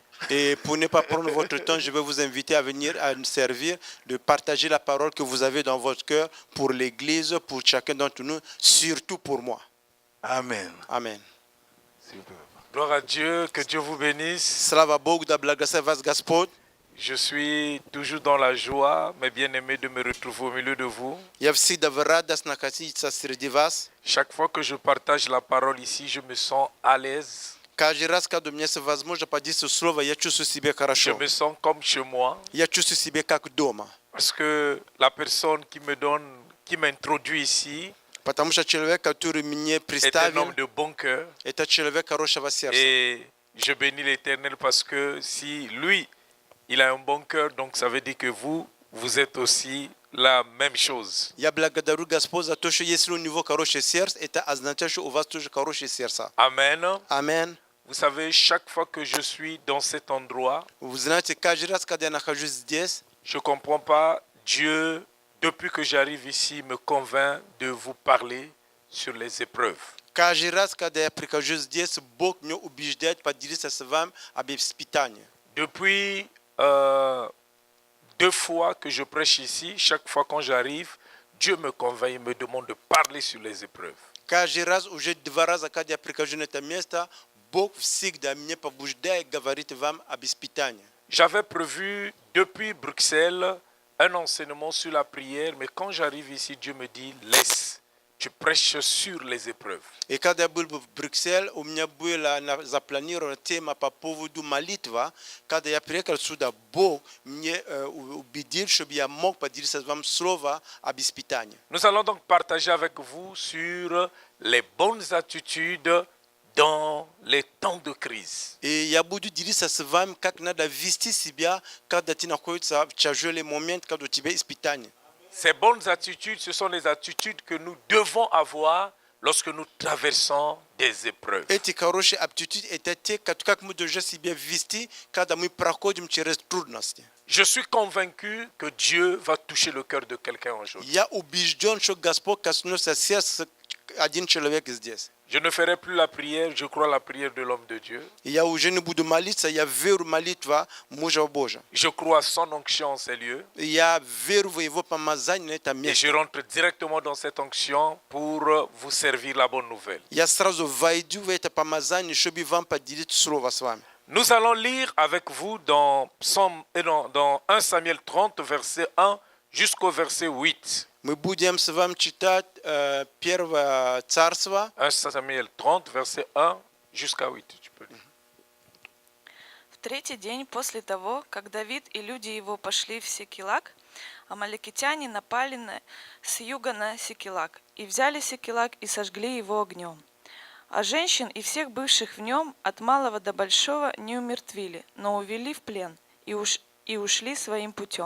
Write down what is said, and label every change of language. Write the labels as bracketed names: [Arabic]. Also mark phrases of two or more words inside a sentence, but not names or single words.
[French] Et pour ne pas prendre votre temps, je vais vous inviter à venir à nous servir, de partager la parole que vous avez dans votre cœur pour l'église, pour chacun d'entre nous, surtout pour moi. Amen. Amen. Gloire à Dieu, que Dieu vous bénisse. [Russian] Слава Богу да благослов вас Господь. [French] Je suis toujours dans la joie, mes bien-aimés, de me retrouver au milieu de vous. [Russian] Ja всегда в радость находиться среди вас. [French] Chaque fois que je partage la parole ici, je me sens à l'aise. [Russian] Каждый раз, когда у меня есть возможность поделиться слово, я чувствую себя [French] Je [Russian] хорошо. [French] me sens comme chez moi. [Russian] Я чувствую себя как дома. [French] Parce que la personne qui m'introduit ici [Russian] Потому что человек, который мне [French] est un [Russian] представил, [French] homme de bon cœur. [Russian] это человек хорошего сердца. [French] Et je bénis l'Éternel parce que si lui, il a un bon cœur, donc ça veut dire que vous êtes aussi la même chose. [Russian] Я благодарю Господь за то, что если у него хорошее сердце, это означает, что у вас тоже хорошее сердце. [French] Amen. Amen. Vous savez, chaque fois que je suis dans cet endroit, [Russian] Вы знаете, каждый раз, когда я нахожусь здесь, [French] je ne comprends pas, Dieu, depuis que j'arrive ici, me convainc de vous parler sur les épreuves. [Russian] каждый раз, когда я прихожу здесь, Бог меня убеждает поделиться с вами об испытании. [French] Depuis 2 fois que je prêche ici, chaque fois quand j'arrive, Dieu me convainc et me demande de parler sur les épreuves. [Russian] Каждый раз, уже 2 раза, когда я прихожу на это место, Бог всегда меня побуждает говорить вам об испытании. [French] J'avais prévu depuis Bruxelles un enseignement sur la prière, mais quand j'arrive ici, Dieu me dit, laisse, tu prêches sur les épreuves. [Russian] И когда я был в Брюсселе, у меня была запланирована тема по поводу молитвы. Когда я приехал сюда, Бог мне убедил, чтобы я мог поделиться с вами слово об испытании. [French] Nous allons donc partager avec vous sur les bonnes attitudes dans les temps de crise. [Russian] И я буду делиться с вами, как надо вести себя, когда ты находишься в тяжелый момент, когда у тебя испытание. [French] Ces bonnes attitudes, ce sont les attitudes que nous devons avoir lorsque nous traversons des épreuves. [Russian] Эти хорошие aptitudes – это те, как мы должны себя вести, когда мы проходим через трудности. [French] Je suis convaincu que Dieu va toucher le cœur de quelqu'un aujourd'hui. [Russian] Я убежден, что Господь коснется сердца один человек здесь. [French] Je ne ferai plus la prière, je crois la prière de l'homme de Dieu. [Russian] И я уже не буду молиться, я верю в молитву мужа Божия. [French] Je crois son onction en ces lieux. [Russian] И я верю в его помазание на этом [French] Et je [Russian] месте. [French] rentre directement dans cette onction pour vous servir la bonne nouvelle. [Russian] Я сразу войду в это помазание, чтобы вам поделить слово с вами. [French] Nous allons lire avec vous dans 1 Samuel 30, verset 1 jusqu'au verset 8. [Russian] Мы будем с вами читать Первое Царство, [French] 1 Samuel 30, verset 1 jusqu'à 8. Tu peux lire. [Russian] В 3-й день после того, как Давид и люди его пошли в Сикилак, амалекитяне напали с юга на Сикилак и взяли Сикилак и сожгли его огнем. А женщин и всех бывших в нем от малого до большого не умертвили, но увели в плен и ушли своим путем.